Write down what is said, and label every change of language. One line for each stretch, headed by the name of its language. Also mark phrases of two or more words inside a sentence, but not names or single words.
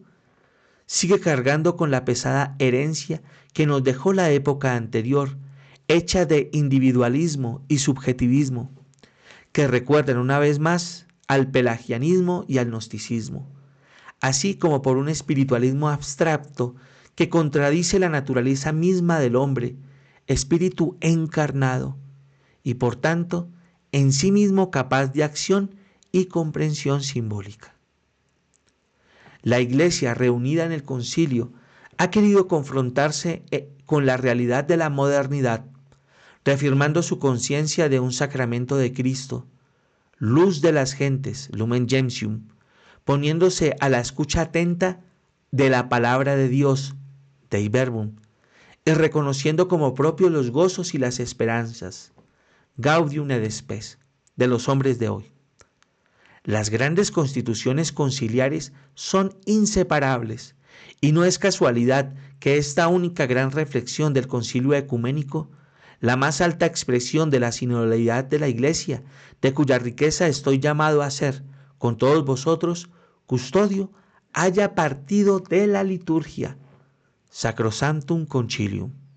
Spanish: sigue cargando con la pesada herencia que nos dejó la época anterior, hecha de individualismo y subjetivismo, que recuerdan una vez más al pelagianismo y al gnosticismo, así como por un espiritualismo abstracto que contradice la naturaleza misma del hombre, espíritu encarnado, y por tanto en sí mismo capaz de acción y comprensión simbólica. La Iglesia, reunida en el concilio, ha querido confrontarse con la realidad de la modernidad, reafirmando su conciencia de un sacramento de Cristo, luz de las gentes, lumen gentium, poniéndose a la escucha atenta de la palabra de Dios, Dei Verbum, y reconociendo como propios los gozos y las esperanzas, Gaudium et Spes, de los hombres de hoy. Las grandes constituciones conciliares son inseparables, y no es casualidad que esta única gran reflexión del concilio ecuménico, la más alta expresión de la sinodalidad de la Iglesia, de cuya riqueza estoy llamado a ser, con todos vosotros, custodio, haya partido de la liturgia, Sacrosanctum Concilium.